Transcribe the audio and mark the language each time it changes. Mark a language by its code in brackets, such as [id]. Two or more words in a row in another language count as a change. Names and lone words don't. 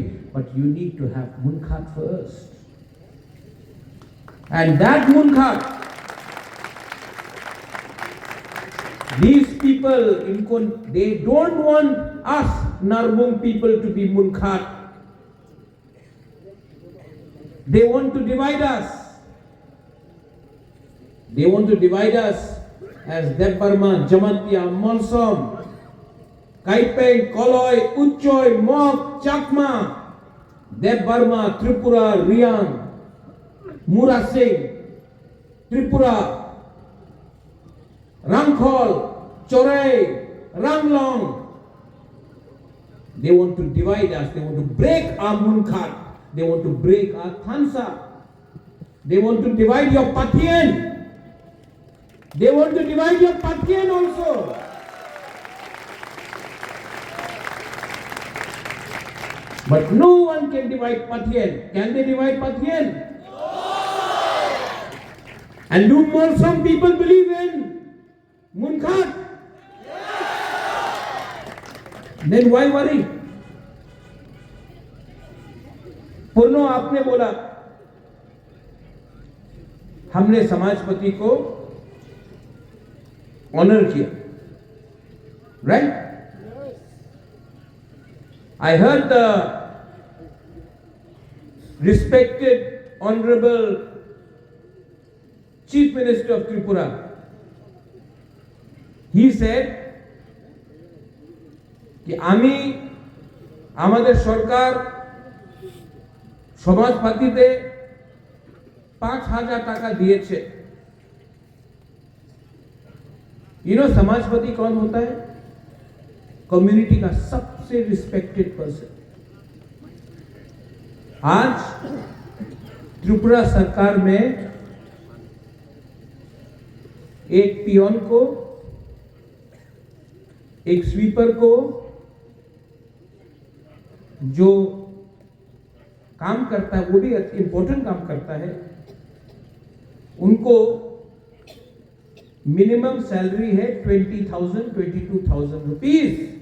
[en] But you need to have munkhat first. And that munkhat, these people in they don't want us Narbung people to be munkhat. They want to divide us. They want to divide us as Debarma, Jamantia, Monsom, Kaipeng, Koloi, Uchoy, Mok, Chakma, Debarma, Tripura, Riang, Murasing, Tripura, Rangkhol, Chorai, Ranglong. They want to divide us. They want to break our munkhat. They want to break our thansa. They want to divide your Patien. They want to divide your Patien also. But no one can divide Patien. Can they divide Patien? No. And do more some people believe in munkhat? Then why worry? [hi] पूर्णो आपने बोला हमने समाजपति को ऑनर किया, [en] राइट? I heard the respected honorable Chief Minister of Tripura, he said कि [bn] আমি আমাদের সরকার সমাজপাতিতে 5,000 টাকা [en] दिए। you know [hi] समाजपति कौन होता है? कम्युनिटी का सबसे [en] respected person. [hi] आज त्रिपुरा सरकार में एक पियोन को, एक स्वीपर को, जो काम करता है वो भी इंपॉर्टेंट काम करता है, उनको [en] minimum salary [hi] है 20,000 22,000 रुपीज।